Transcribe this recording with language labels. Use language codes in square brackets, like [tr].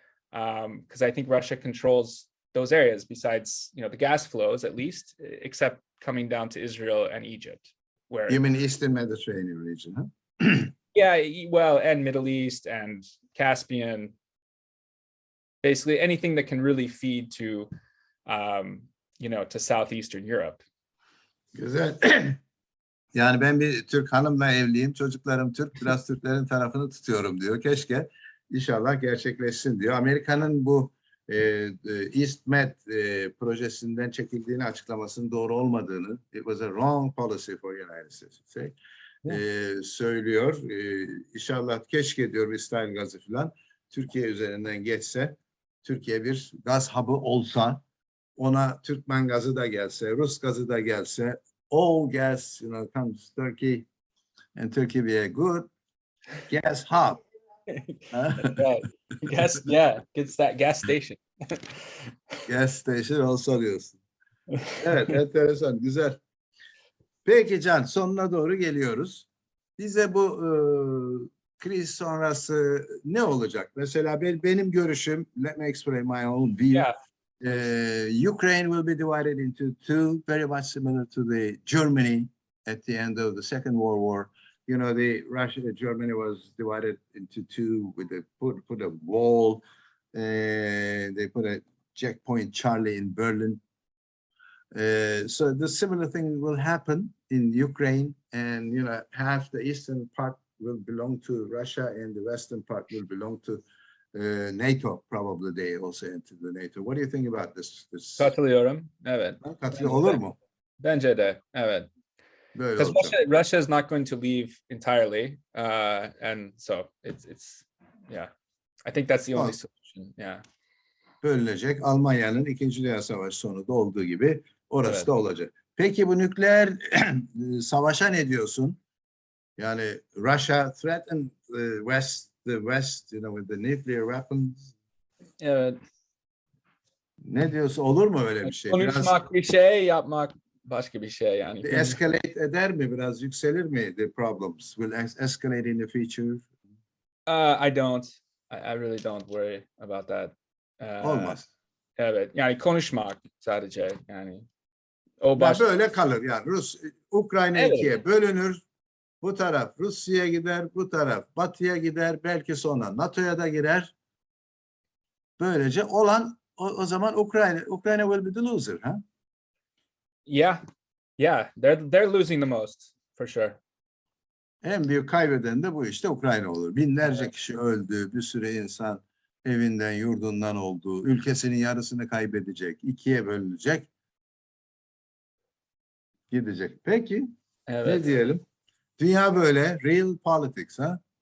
[en] Because I think Russia controls those areas besides, you know, the gas flows, at least, except coming down to Israel and Egypt. Where, you mean Eastern Mediterranean region, huh? Yeah, well, and Middle East and Caspian, basically anything that can really feed to, you know, to Southeastern Europe. [tr] Güzel. Yani ben bir Türk hanımla evliyim, çocuklarım Türk, biraz Türklerin tarafını tutuyorum diyor. Keşke inşallah gerçekleşsin diyor. Amerika'nın bu East Med projesinden çekildiğini açıklamasının doğru olmadığını, [en] it was a wrong policy for United States, [tr] söylüyor. İnşallah keşke diyor İsrail gazı falan Türkiye üzerinden geçse, Türkiye bir gaz hub'ı olsa, ona Türkmen gazı da gelse, Rus gazı da gelse, [en] all gas, you know, comes to Turkey, and Turkey be a good gas hub. Right. Gas, yeah, gets that gas station. [tr] Gas station olsa diyorsun. Evet, enteresan, güzel. Peki Can, sonuna doğru geliyoruz. Bize bu kriz sonrası ne olacak? Mesela benim görüşüm, [en] let me explain my own view. Yeah. Ukraine will be divided into two, very much similar to the Germany at the end of the Second World War. You know, Germany was divided into two with put a wall. They put a checkpoint Charlie in Berlin. So the similar thing will happen in Ukraine, and you know, half the eastern part will belong to Russia, and the western part will belong to NATO. Probably they also enter the NATO. What do you think about this? [tr] Katılıyorum. Evet. Olur mu? Bence de. Evet. [en] Because Russia is not going to leave entirely, and so it's yeah. I think that's the only solution. Yeah. [tr] Bölünecek. Almanya'nın İkinci Dünya Savaşı sonunda olduğu gibi orası da olacak. Peki bu nükleer savaşa ne diyorsun? [en] Yani Russia threatened the West, you know, with the nuclear weapons. [tr] Evet. Ne diyorsun? Olur mu öyle bir şey? Konuşmak bir şey, yapmak başka bir şey yani. Escalate eder mi? Biraz yükselir mi [en] the problems? Will escalate in the future? I don't. I really don't worry about that. [tr] Olmaz. Evet. Yani konuşmak sadece yani. Böyle kalır yani. Ukrayna ikiye bölünür. Bu taraf Rusya'ya gider, bu taraf Batı'ya gider, belki sonra NATO'ya da girer. Böylece olan o zaman Ukrayna [en] will be the loser, huh? Yeah, they're losing the most for sure. [tr] En büyük kaybeden de bu işte Ukrayna olur. Binlerce kişi öldü, bir sürü insan evinden, yurdundan oldu, ülkesinin yarısını kaybedecek, ikiye bölünecek, gidecek. Peki, ne diyelim? Dünya böyle. [en] Real politics, [tr] ha?